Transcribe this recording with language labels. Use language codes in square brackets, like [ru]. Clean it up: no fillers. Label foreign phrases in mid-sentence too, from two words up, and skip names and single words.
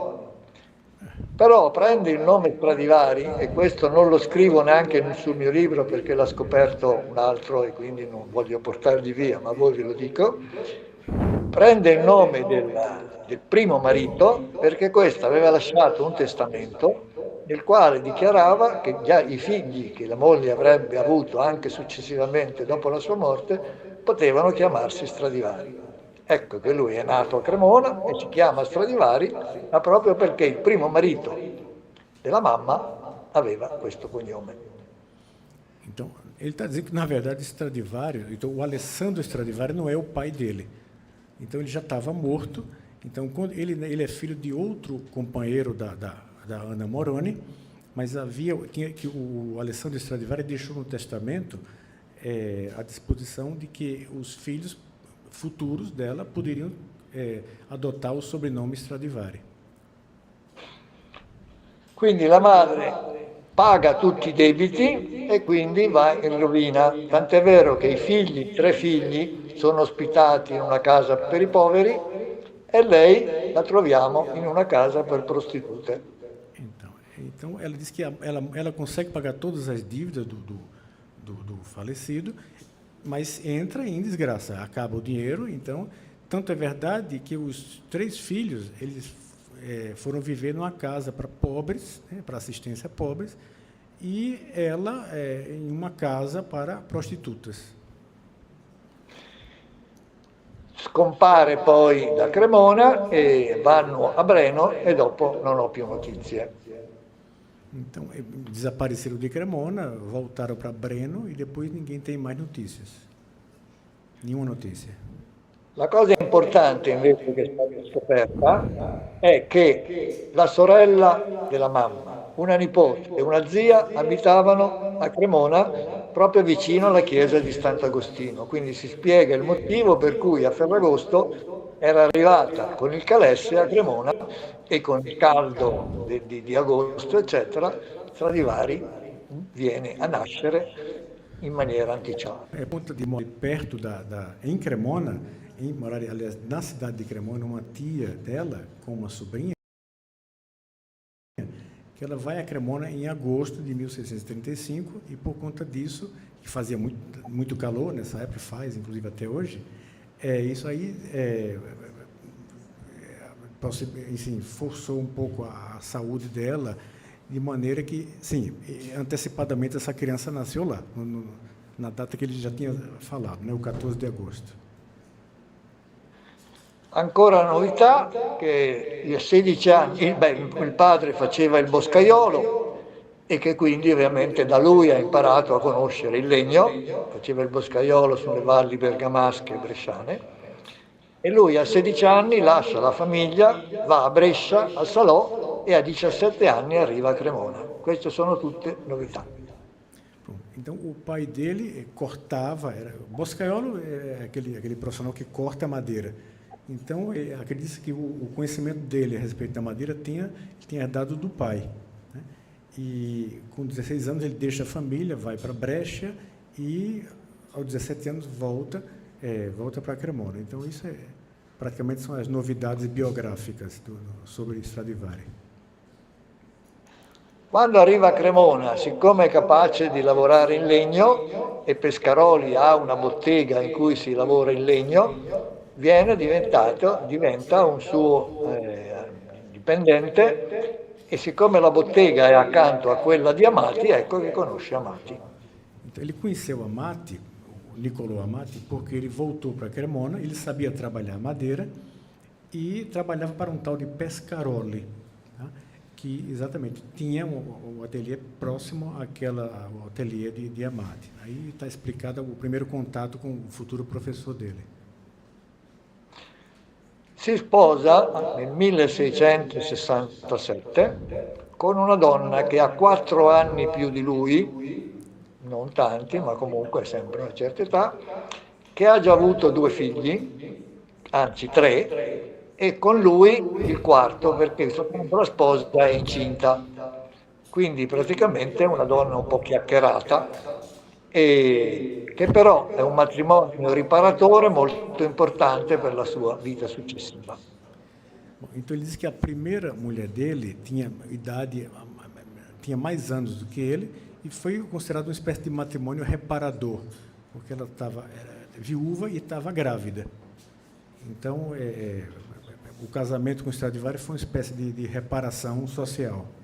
[it] Però prende il nome Stradivari, e questo non lo scrivo neanche sul mio libro perché l'ha scoperto un altro e quindi non voglio portargli via, ma a voi ve lo dico, prende il nome del primo marito perché questo aveva lasciato un testamento nel quale dichiarava che già i figli che la moglie avrebbe avuto anche successivamente dopo la sua morte potevano chiamarsi Stradivari. Ecco che lui è nato a Cremona e si chiama Stradivari, ma proprio perché il primo marito della mamma aveva questo cognome. [pt] Então, ele está dizendo que, na verdade, Stradivari, então, o Alessandro Stradivari não é o pai dele. Então, ele já estava morto. Então, quando ele é filho de outro companheiro da Anna Moroni, mas tinha que o Alessandro Stradivari deixou no testamento à disposição de que os filhos futuros dela poderiam adotar o sobrenome Stradivari. [it] Quindi la madre paga tutti i debiti e quindi va in rovina. Tant'è vero che i 3 figli, sono ospitati in una casa per i poveri e lei la troviamo in una casa per prostitute. [pt] Então ela diz que ela consegue pagar todas as dívidas do falecido, mas entra em desgraça, acaba o dinheiro, então tanto é verdade que os 3 filhos, eles foram viver numa casa para pobres, né, para assistência a pobres, e ela em uma casa para prostitutas. [it] Scompare poi da Cremona e vanno a Breno e dopo non ho più notizie. [pt] Então, desapareceram de Cremona, voltaram para Breno e depois ninguém tem mais notícias. Nenhuma notícia. [it] La cosa importante invece che è stata scoperta è che la sorella della mamma, una nipote e una zia abitavano a Cremona proprio vicino alla chiesa di Sant'Agostino, quindi si spiega il motivo per cui a Ferragosto era arrivata con il calesse a Cremona e con il caldo di agosto, eccetera, Stradivari viene a nascere in maniera anticipata. [pt] É ponto de morar perto em Cremona, aliás, na cidade de Cremona, uma tia dela com uma sobrinha, que ela vai a Cremona em agosto de 1635 e por conta disso, que fazia muito calor nessa época, faz inclusive até hoje, isso aí assim, forçou um pouco a saúde dela, de maneira que, sim, antecipadamente essa criança nasceu lá, na data que ele já tinha falado, né, o 14 de agosto. [it] Ancora la novità che a 16 anni il padre faceva il boscaiolo e che quindi ovviamente da lui ha imparato a conoscere il legno, faceva il boscaiolo sulle valli bergamasche e bresciane, e lui a 16 anni lascia la famiglia, va a Brescia, al Salò, e a 17 anni arriva a Cremona. Queste sono tutte novità. [pt] Então, o pai dele cortava, o boscaiolo é aquele profissional que corta a madeira. Então, acredita que o conhecimento dele a respeito da madeira tinha herdado do pai, né? E com 16 anos ele deixa a família, vai para Brescia e aos 17 anos volta para Cremona. Então, isso praticamente são as novidades biográficas sobre Stradivari. [it] Quando arriva a Cremona, siccome è capace di lavorare in legno e Pescaroli ha una bottega in cui si lavora in legno, diventa un suo dipendente e siccome la bottega è accanto a quella di Amati, ecco che conosce Amati. [pt] Então, ele conheceu Amati, o Niccolò Amati, porque ele voltou para Cremona, ele sabia trabalhar madeira e trabalhava para um tal de Pescaroli, tá? Que exatamente tinha um ateliê próximo ao ateliê de Amati. Aí está explicado o primeiro contato com o futuro professor dele. [it] Si sposa nel 1667 con una donna che ha 4 anni più di lui, non tanti, ma comunque sempre una certa età, che ha già avuto 2 figli, anzi 3, e con lui il 4 perché la sposa è incinta. Quindi praticamente è una donna un po' chiacchierata, e che però è un matrimonio riparatore molto importante per la sua vita successiva. [pt] Então ele diz que a primeira mulher dele tinha mais anos do que ele e foi considerado uma espécie de matrimônio reparador, porque ela estava viúva e estava grávida. Então o casamento com Stradivari foi uma espécie de reparação social.